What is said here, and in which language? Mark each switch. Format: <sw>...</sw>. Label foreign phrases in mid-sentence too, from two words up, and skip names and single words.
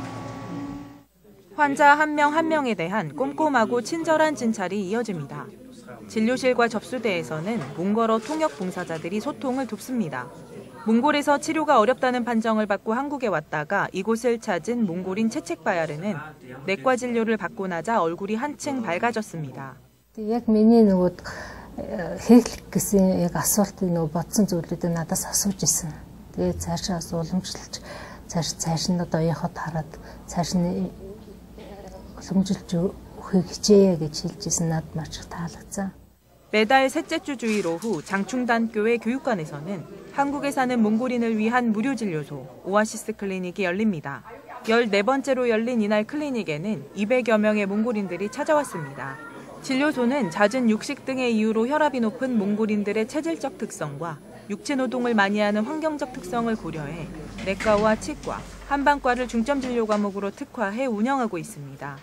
<ko>환자 한 명 한 명에 대한 꼼꼼하고 친절한 진찰이 이어집니다. 진료실과 접수대에서는 몽골어 통역 봉사자들이 소통을 돕습니다. 몽골에서 치료가 어렵다는 판정을 받고 한국에 왔다가 이곳을 찾은 몽골인 채책바야르는 내과 진료를 받고 나자 얼굴이 한층 밝아졌습니다.</ko> <mn>Яг миний нөгөө хийх гэсэн яг асуултыг нөгөө бодсон зүйлүүдээ надаас асууж ирсэн. Тэгээд цаашаа уламжлалж цааш нь одоо яхад хараад цааш нь уламжилж өгөхийг хичээе гэж хэлж ирсэн. над маш их таалагдсан.</mn> <ko>매달 셋째 주 주일 오후 장충단교회 교육관에서는 한국에 사는 몽골인을 위한 무료 진료소 오아시스 클리닉이 열립니다. 14번째로 열린 이날 클리닉에는 200여 명의 몽골인들이 찾아왔습니다. 진료소는 잦은 육식 등의 이유로 혈압이 높은 몽골인들의 체질적 특성과 육체 노동을 많이 하는 환경적 특성을 고려해 내과와 치과, 한방과를 중점 진료 과목으로 특화해 운영하고 있습니다.</ko>